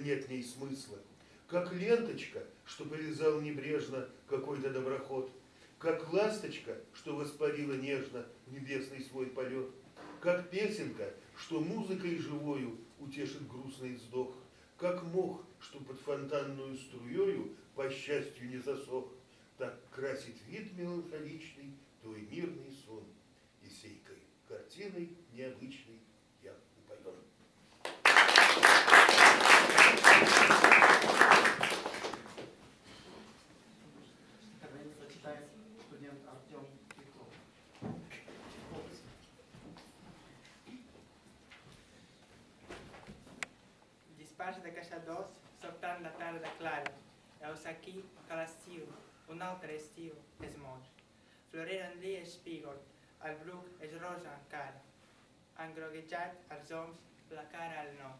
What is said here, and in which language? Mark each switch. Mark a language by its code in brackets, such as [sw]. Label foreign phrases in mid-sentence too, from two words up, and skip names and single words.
[ru] нет в ней смысла, как ленточка, что повязал небрежно какой-то доброход, как ласточка, что воспарила нежно в небесный свой полет, как песенка, что музыкой живою утешит грустный вздох, как мох, что под фонтанную струею по счастью не засох, так красит вид меланхоличный твой мирный сон, и сей картиной необычной я упоен. Зачитает студент Артем Петров. [ca] Despatx de caçadors, sobtant la tarda clara, heus aquí que l'estiu, un altre estiu, es mor. Floreren-li espígol, el bruc és rosa encara, han groguejat els oms la cara al nord.